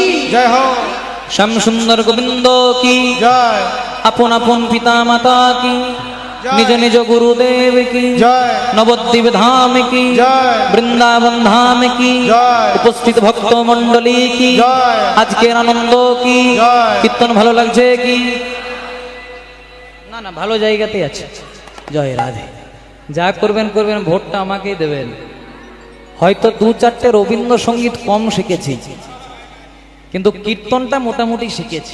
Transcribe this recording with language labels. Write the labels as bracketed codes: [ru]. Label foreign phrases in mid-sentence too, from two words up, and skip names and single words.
[hi] जय हो, श्याम सुंदर गोविंद की जय अपन अपन पिता माता की, निज निज गुरुदेव की जय, नवद्वीप धाम की जय, वृंदावन धाम की जय, उपस्थित भक्त मंडली की जय, [bn] আজকের আনন্দ কি, জয়। কীর্তন ভালো লাগছে কি? না না, ভালো জায়গাতেই আছে। জয় রাধে। যা করবেন করবেন, ভোটটা আমাকেই দেবেন। হয়তো দু চারটে রবীন্দ্রসঙ্গীত কম শিখেছি, কিন্তু কীর্তনটা মোটামুটি শিখেছি।